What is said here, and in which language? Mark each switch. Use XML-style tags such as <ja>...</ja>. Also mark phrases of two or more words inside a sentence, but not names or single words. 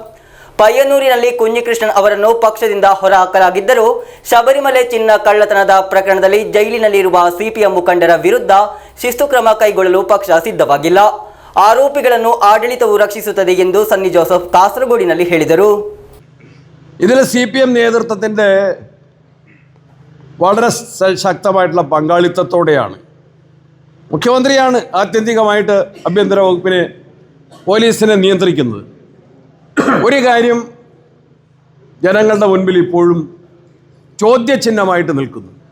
<kn>ಪಯ್ಯನ್ನೂರಿನಲ್ಲಿ ಕುഞ്ഞിಕೃಷ್ಣನ್ ಅವರನ್ನು ಪಕ್ಷದಿಂದ ಹೊರಹಾಕಲಾಗಿದ್ದರೂ ಶಬರಿಮಲೆ ಚಿನ್ನ ಕಳ್ಳತನದ ಪ್ರಕರಣದಲ್ಲಿ ಜೈಲಿನಲ್ಲಿರುವ ಸಿಪಿಎಂ ಮುಖಂಡರ ವಿರುದ್ಧ ಶಿಸ್ತು ಕ್ರಮ ಕೈಗೊಳ್ಳಲು ಪಕ್ಷ ಸಿದ್ಧವಾಗಿಲ್ಲ. ಆರೋಪಿಗಳನ್ನು ಆಡಳಿತವು ರಕ್ಷಿಸುತ್ತದೆ ಎಂದು ಸನ್ನಿ ಜೋಸೆಫ್ ಕಾಸರಗೋಡಿನಲ್ಲಿ ಹೇಳಿದರು.</kn> <ml>ഇതിൽ CPM നേതൃത്വത്തിൻ്റെ വളരെ ശക്തമായിട്ടുള്ള പങ്കാളിത്തത്തോടെയാണ് മുഖ്യമന്ത്രിയാണ് ആത്യന്തികമായിട്ട് ആഭ്യന്തര വകുപ്പിനെ പോലീസിനെ നിയന്ത്രിക്കുന്നത്. ഒരു കാര്യം ജനങ്ങളുടെ മുൻപിൽ ഇപ്പോഴും ചോദ്യചിഹ്നമായിട്ട് നിൽക്കുന്നു.</ml>